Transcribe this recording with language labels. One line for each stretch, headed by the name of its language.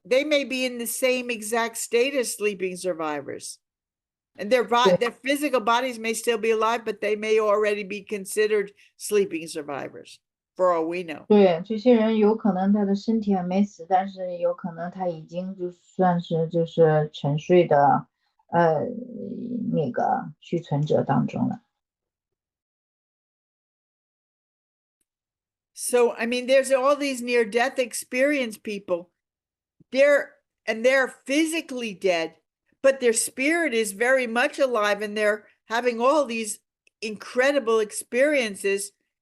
English: They may be in the same exact state as sleeping survivors. And their physical bodies may still be alive, but they may already be considered sleeping survivors, for all we know.
Chinese: 对，这些人有可能他的身体还没死，但是有可能他已经就算是就是沉睡的那个续存者当中了。
English: So, I mean, there's all these near-death experience people. They're physically dead, but their spirit is very much alive, and they're having all these incredible experiences.